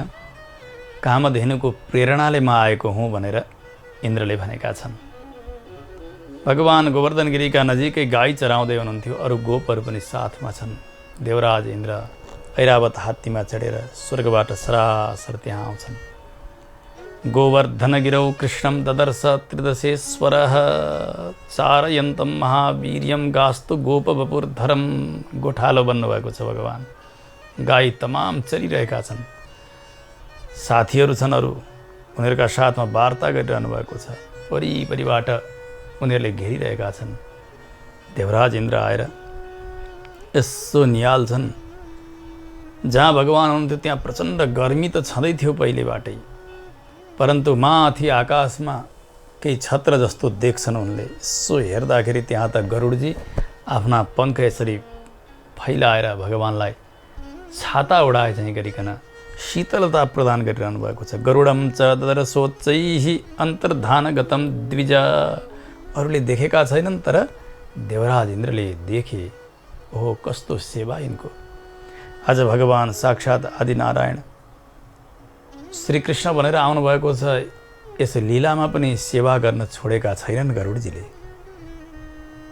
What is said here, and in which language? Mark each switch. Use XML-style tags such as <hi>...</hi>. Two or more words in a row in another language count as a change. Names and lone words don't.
<ne>कामधेनुको प्रेरणाले म आएको हुँ भनेर इन्द्रले भनेका छन्। भगवान् गोवर्धन गिरीका नजिकै गाई चराउँदै हुनुहुन्थ्यो। अरू गोपहरू पनि साथमा छन्। देवराज इन्द्र ऐरावत हात्तीमा चढेर स्वर्गबाट सरासर त्यहाँ आउँछन्।</ne> <sa>गोवर्धनगिरौ कृष्णं ददर्श त्रिदशेश्वरः चारयन्तं महावीर्यं गास्तु गोपवपुर्धरं।</sa> <ne>गोठालो बन्नुभएको छ भगवान्। गाई तमाम चलिरहेका छन्। साथीहरू छन् अरू, उनीहरूका साथमा वार्ता गरिरहनु भएको छ। वरिपरिबाट उनीहरूले घेरिरहेका छन्। देवराज इन्द्र आएर यसो निहाल्छन्। जहाँ भगवान् हुनुहुन्थ्यो त्यहाँ प्रचण्ड गर्मी त छँदै थियो पहिलेबाटै, परन्तु माथि आकाशमा केही छत्र जस्तो देख्छन् उनले। यसो हेर्दाखेरि त्यहाँ त गरुडजी आफ्ना पङ्ख यसरी फैलाएर भगवान्लाई छाता उडाए चाहिँ गरिकन शीतलता प्रदान गरिरहनु भएको छ।</ne> <sa>गरुडम च ददरसोच्चैः अन्तर्धानगतम द्विज।</sa> <ne>अरूले देखेका छैनन् तर देवराज इन्द्रले देखे। ओहो कस्तो सेवा यिनको। आज भगवान् साक्षात् आदिनारायण श्रीकृष्ण भनेर आउनुभएको छ। यस लीलामा पनि सेवा गर्न छोडेका छैनन् गरुडजीले।</ne>